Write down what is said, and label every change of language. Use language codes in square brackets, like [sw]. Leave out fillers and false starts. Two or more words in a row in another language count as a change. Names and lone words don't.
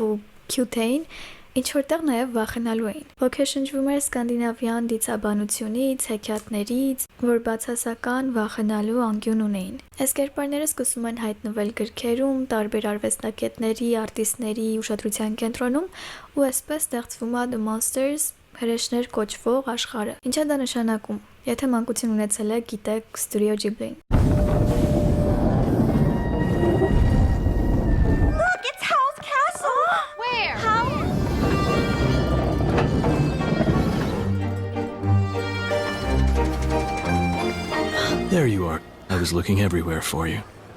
[hy] ու քյութ էին, ինչ որտեղ նաև վախենալու էին։ Ոգեշնչվում էր սկանդինավյան դիցաբանությունից, հեքիաթներից, որ բացասական, վախենալու անկյուն ունեին։ Այս կերպարները սկսում են հայտնվել գրքերում, տարբեր արվեստագետների, արտիստների ուշադրության կենտրոնում ու այսպես ստեղծվում է The Monsters հրեշներ կոչվող աշխարհը։ Ինչ է դա նշանակում։ Եթե մանկություն ունեցել եք, գիտեք Studio Ghibli-ն։ [en] Look, it's Howl's Castle. Where? How? There you are. I was looking everywhere for you.